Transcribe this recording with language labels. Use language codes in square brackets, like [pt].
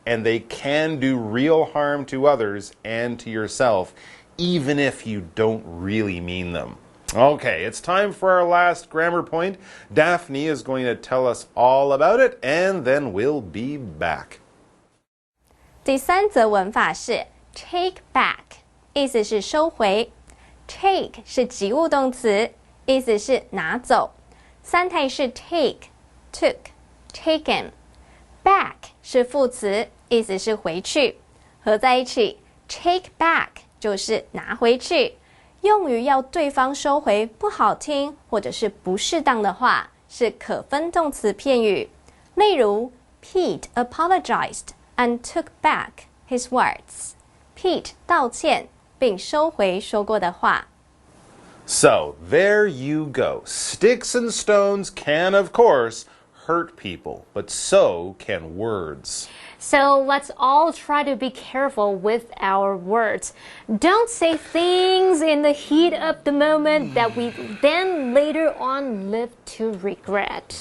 [en] And they can do real harm to others and to yourself, even if you don't really mean them. Okay, it's time for our last grammar point. Daphne is going to tell us all about it, and then we'll be back. [zh] 第三则文法是 take back， 意思是收回。 take 是及物动词，意思是拿走。三态是 take、took、taken。back 是副词，意思是回去。合在一起 take back 就是拿回去。用于要对方收回不好听或者是不适当的话，是可分动词片语。例如 [en] Pete apologized and took back his words. [zh] Pete 道歉并收回说过的话。 [en] So, there you go. Sticks and stones can, of course, hurt people, but so can words. So let's all try to be careful with our words. Don't say things in the heat of the moment that we then later on live to regret.